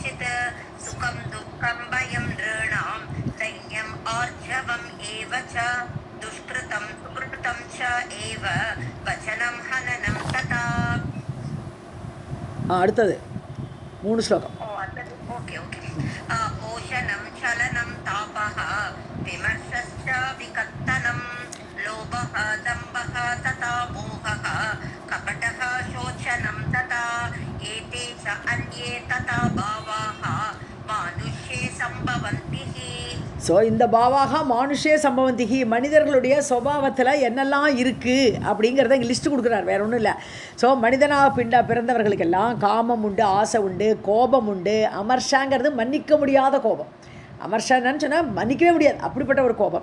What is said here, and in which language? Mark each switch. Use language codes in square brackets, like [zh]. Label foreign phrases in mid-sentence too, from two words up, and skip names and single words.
[sa] सुखं दुःखं भयं नृणां दैन्यम् आर्जवम् एव च दुष्कृतं सुकृतं च एव वचनं हननं तथा [ta] அடுத்தது 3 ஸ்லோகம். [en] okay okay [sa] पोषणं चलनं तापः विमर्शश्च विकर्तनं लोभः दम्भः तथा मोहः कपटः शोचनं तथा एते च अन्ये तथा भावाः मानुष्ये सम्भवन्ति [ta] ஸோ இந்த [sa] भावाः मानुष्ये सम्भवन्ति, [ta] மனிதர்களுடைய சுபாவத்தில் என்னெல்லாம் இருக்குது அப்படிங்கிறத இங்கே லிஸ்ட்டு கொடுக்குறார், வேறு ஒன்றும் இல்லை. ஸோ மனிதனாக பிறந்தவர்களுக்கெல்லாம் காமம் உண்டு, ஆசை உண்டு, கோபம் உண்டு. அமர்ஷாங்கிறது மன்னிக்க முடியாத கோபம். அமர்ஷான்னு சொன்னால் மன்னிக்கவே முடியாது, அப்படிப்பட்ட ஒரு கோபம்.